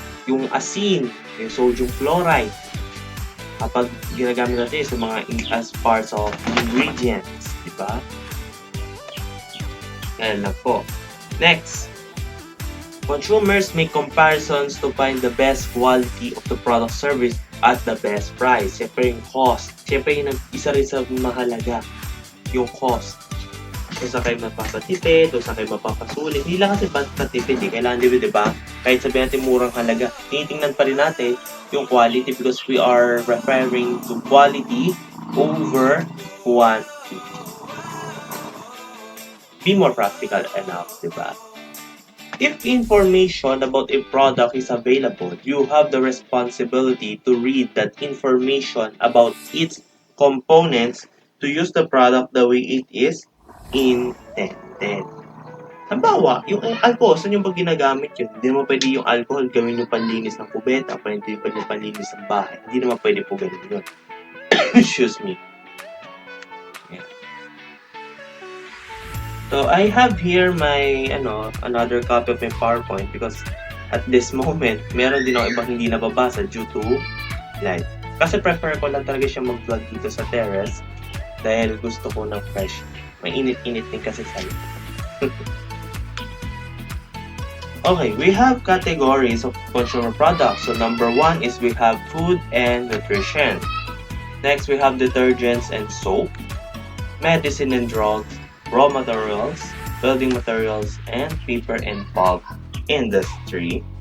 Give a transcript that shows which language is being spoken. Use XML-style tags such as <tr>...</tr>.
<tl>Yung asin, yung sodium chloride, kapag ginagamit natin sa mga</tl> <en>as parts of ingredients.</en> <tl>Di ba? Yan lang po. Next.</tl> <en>Consumers make comparisons to find the best quality of the product service at the best price.</en> <tl>Siyempre yung cost. Siyempre yung isa rin sa mahalaga. Yung cost. Kung sa kayo mapapatipid, o sa kayo mapapasulit. Hindi lang kasi patipid. Kailangan di ba? Kahit sabihin natin murang halaga. Tinitingnan pa rin natin yung quality</tl> <en>because we are referring to quality over quantity. Be more practical enough,</en> <tl>di ba?</tl> <en>If information about a product is available, you have the responsibility to read that information about its components to use the product the way it is intended.</en> <tl>Halimbawa, yung alcohol, saan yung ba ginagamit yun? Hindi naman pwede yung alcohol gawin yung panlinis ng kubeta, pwede yung panlinis ng bahay. Hindi naman pwede po ganun yun.</tl> <en>Excuse me. Yeah. So, I have here my, another copy of my PowerPoint because at this moment,</en> <tl>meron din ako ibang hindi nababasa</tl> <en>due to light.</en> <tl>Kasi prefer ko lang talaga siya mag-vlog dito sa terrace dahil gusto ko ng fresh. May init-init din kasi sa</tl> <en>Okay, we have categories of consumer products. So number 1 is we have food and nutrition. Next, we have detergents and soap, medicine and drugs, raw materials, building materials, and paper and pulp industry.</en>